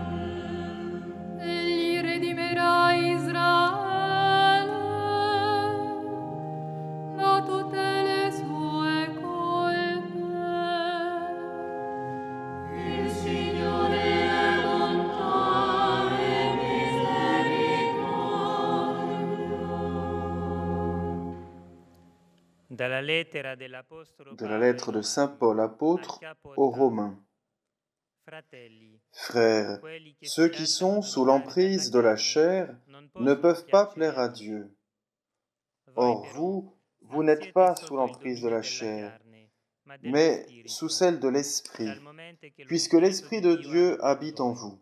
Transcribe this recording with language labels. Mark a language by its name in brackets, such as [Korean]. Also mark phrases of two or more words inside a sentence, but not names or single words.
[Italian] Egli redimerà Israele da tutte le sue colpe. Il Signore è bontà e misericordia. [French] De la lettre de Saint Paul apôtre aux Romains. Frères, ceux qui sont sous l'emprise de la chair ne peuvent pas plaire à Dieu. Or vous, vous n'êtes pas sous l'emprise de la chair, mais sous celle de l'Esprit, puisque l'Esprit de Dieu habite en vous.